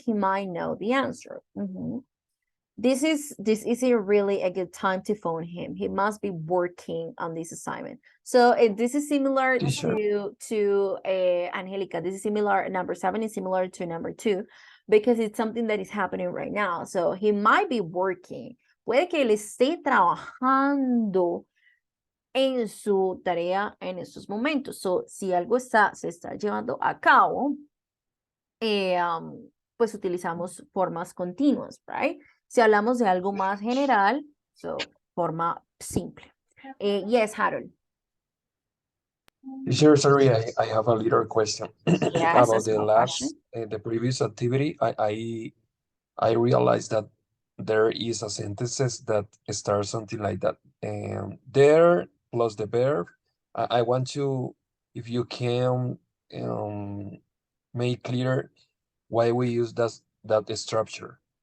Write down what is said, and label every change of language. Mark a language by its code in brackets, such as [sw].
[en] He might know the answer. This isn't really a good time to phone him. He must be working on this assignment. So this is similar to Angelica. This is similar. Number 7 is similar to number 2 because it's something that is happening right now. So he might be working. [es] Puede que él esté trabajando en su tarea en estos momentos. So, si algo se está llevando a cabo, pues utilizamos formas continuas, right? Si hablamos de algo más general, so, forma simple. [en] Yes, Harold. Teacher, sorry, I have a little question Yes, about the last, the previous activity. I I realized that there is a sentences that start something like that. And there plus the verb. I want to, if you can make clear why we use that structure.